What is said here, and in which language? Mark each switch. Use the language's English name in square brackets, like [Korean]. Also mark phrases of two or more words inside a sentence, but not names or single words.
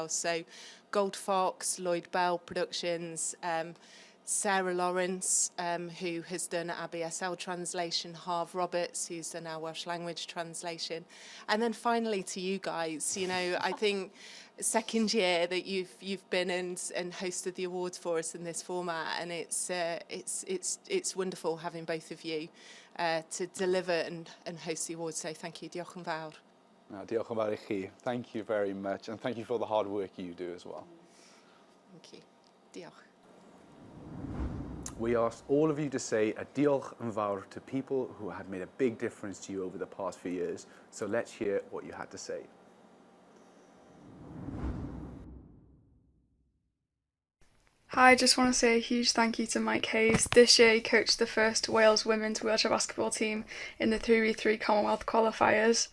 [English] So Gold Fox, Lloyd Bell Productions, Sarah Lawrence, who has done our BSL translation, Harv Roberts, who's done our Welsh language translation, and then finally to you guys. You know, I think second year that you've been and hosted the awards for us in this format, and it's wonderful having both of you to deliver and host the awards. So thank you, [Welsh] diolch yn fawr. No, diolch yn fawr I chi. [English] Thank you very much, and thank you for the hard work you do as well. Thank you. Diolch. We asked all of you to say a [Welsh] diolch yn fawr [English] to people who had made a big difference to you over the past few years. So let's hear what you had to say. Hi, I just want to say a huge thank you to Mike Hayes. This year he coached the first Wales women's wheelchair basketball team in the 3v3 Commonwealth qualifiers.